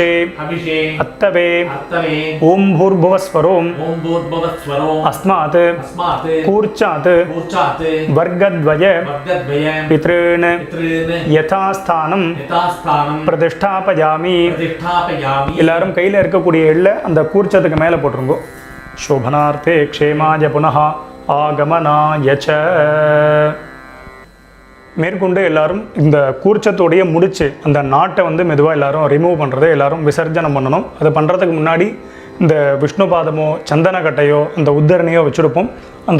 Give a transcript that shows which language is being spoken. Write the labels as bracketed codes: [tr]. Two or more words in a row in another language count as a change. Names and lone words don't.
[sa] हविषे अत्तवे अत्तवे ॐ भूर्भुवस्वरोम् ॐ भूर्भुवस्वरो अस्मात् अस्मात् कूर्चात् कूर्चात् वर्गद्वय वर्गद्वय पितॄन् पितॄन् यथास्थानं यथास्थानं प्रतिष्ठापयामि प्रतिष्ठापयामि [ta] எல்லாரும் கையில் இருக்கக்கூடிய எள்ள அந்த கூர்ச்சத்துக்கு மேலே போட்டுருங்கோ [sa] शोभनार्थे क्षेमाय पुनः आगमनाय च [ta] மேற்கொண்டு எல்லாரும் இந்த கூர்ச்சத்தோடைய முடிச்சு அந்த நாட்டை வந்து மெதுவாக எல்லாரும் ரிமூவ் பண்ணுறதை எல்லாரும் விசர்ஜனம் பண்ணணும் அதை பண்ணுறதுக்கு முன்னாடி இந்த விஷ்ணு பாதமோ சந்தன கட்டையோ அந்த உத்தரணியோ வச்சுருப்போம் அந்த